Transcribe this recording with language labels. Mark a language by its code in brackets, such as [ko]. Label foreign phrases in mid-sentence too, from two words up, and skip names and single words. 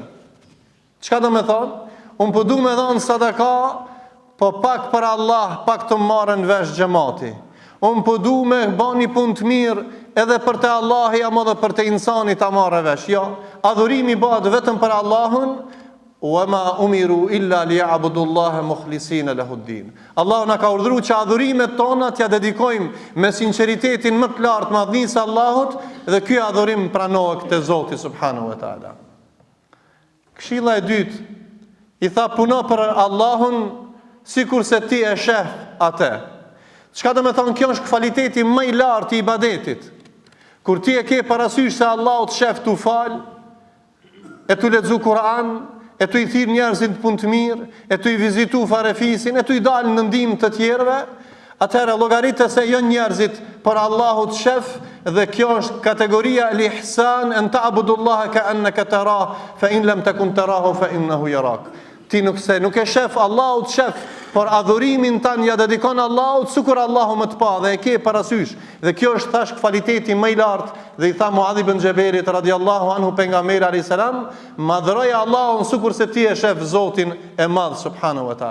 [sq] Çka do të thonë? Unë po duam të dhon sadaka, po pak për Allah, pak të marrën vesh xhamati. Unë po duam të bëni punë të mirë edhe për te Allahi apo edhe për te insani ta marrë vesh. Jo, adhurimi bëhet vetëm për Allahun. [ar] وَمَا أُمِرُوا إِلَّا لِيَعْبُدُوا اللَّهَ مُخْلِصِينَ لَهُ الدِّينَ. [sq] Allahu na ka urdhëruar që adhurimet tona t'ja dedikojmë me sinqeritetin më të lartë madhnisë Allahut, dhe ky adhurim pranohet te Zoti [ar] سبحانه وتعالى. [sq] Këshilla e dytë, i tha puno për Allahun sikur se ti e sheh atë. Çka do të thonë, kjo është kvaliteti më i lartë i ibadetit. Kur ti e ke parasysh se Allahu të shef tu fal, e tu lexu Kur'an, e tu i thirr njerëzit në punë të mirë, e tu i vizitu farefisin, e tu i dalë në ndihmë të tjerëve, atëherë llogaritë se jo njerëzit, por Allahu të shef, dhe kjo është kategoria [ar] الإحسان أن تعبد الله كأنك تراه فإن لم تكن تراه فإنه يراك. [sq] Ti nuk e shef, Allahu të shef, por adhurimin tan ja dedikon Allahut sikur Allahu më të pa dhe e ke parasysh. Dhe kjo është thash kvaliteti më i lartë, dhe i tha Muadh ibn Jabalit [ar] رضي الله عنه [sq] pejgamberi [ar] عليه السلام, [sq] madhroja Allahun sikur se ti e shef Zotin e madh [ar] سبحانه وتعالى.